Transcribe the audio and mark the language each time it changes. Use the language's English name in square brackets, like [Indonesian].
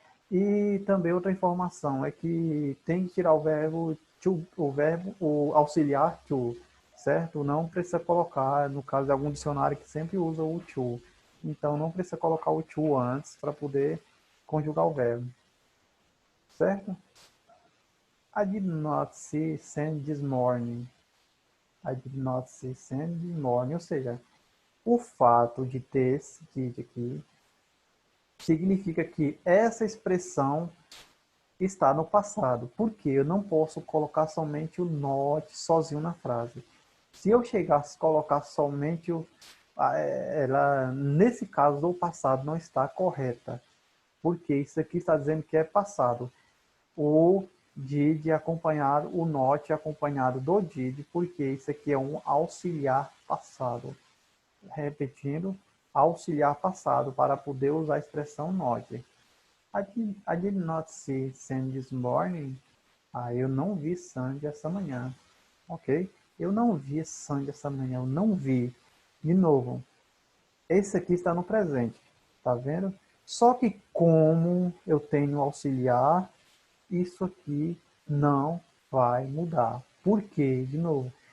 [Portuguese] E também outra informação é que tem que tirar o verbo to, o auxiliar to, certo? Não precisa colocar, no caso de algum dicionário que sempre usa o to. Então não precisa colocar o to antes para poder conjugar o verbo, certo? [English] I did not see Sandy this morning. I did not see Sandy this morning. [Portuguese] Ou seja, o fato de ter esse did aqui significa que essa expressão está no passado, porque eu não posso colocar somente o not sozinho na frase. Se eu chegasse a colocar somente ela, nesse caso, o passado não está correta, porque isso aqui está dizendo que é passado. O did acompanhado, o not acompanhado do did, porque isso aqui é um auxiliar passado. Repetindo, auxiliar passado, para poder usar a expressão not. [English] I did not see Sandy this morning. [Portuguese] Eu não vi Sandy essa manhã. Ok? Eu não vi Sandy essa manhã. Eu não vi. De novo, esse aqui está no presente. Tá vendo? Só que como eu tenho auxiliar, isso aqui não vai mudar. Por quê? De novo.